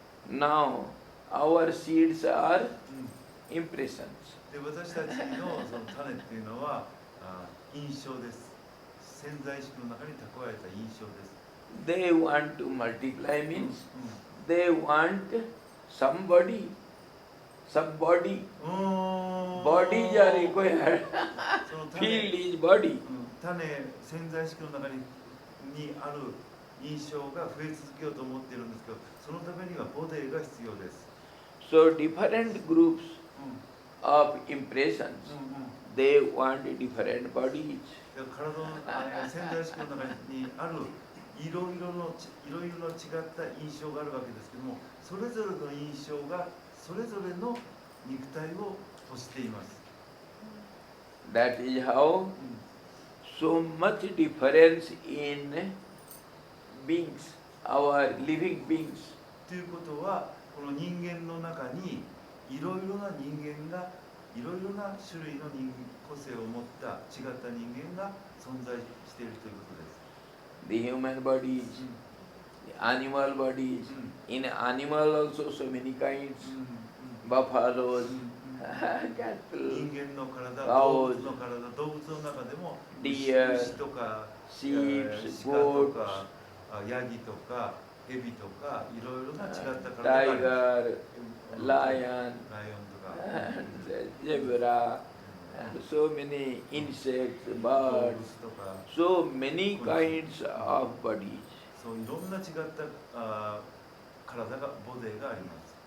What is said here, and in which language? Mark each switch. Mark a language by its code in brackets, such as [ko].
[en] Now, our seeds are impressions. [ja] で、私たちのその種っていうのは印象です。潜在意識の中に蓄えた印象です。 [en] They want to multiply means they want somebody, some body. Bodies are required. [ja] その [en] Field is body. [ja] 潜在意識の中にある印象が増え続けようと思っているんですけど、そのためにはボディが必要です。 [en] So different groups of impressions, they want different bodies. [ja] 体の潜在意識の中にあるいろいろ違った印象があるわけですけども、それぞれの印象がそれぞれの肉体を欲しています。 [en] That is how so much difference in beings, our living beings. [ja] ということは、この人間の中にいろいろな人間が、いろいろな種類の個性を持った違った人間が存在しているということです。 [en] The human bodies, the animal bodies. In animal also so many kinds. Buffaloes, cattle, [ja] 人間の体、 [en] cows, [ja] 動物の中でも [en] deer, [ja] 牛とか [en] sheep, [ja] 鹿と [en] goats, [ja] かヤギとかヘビとかいろいろな違った体があります。 [en] tiger, lion, [ja] ライオンとか [en] and zebra, and so many insects, [ja] 動 [en] birds, [ja] 物とか、 [en] so many kinds of bodies. [ja] そういろんな違った体がボディがあります。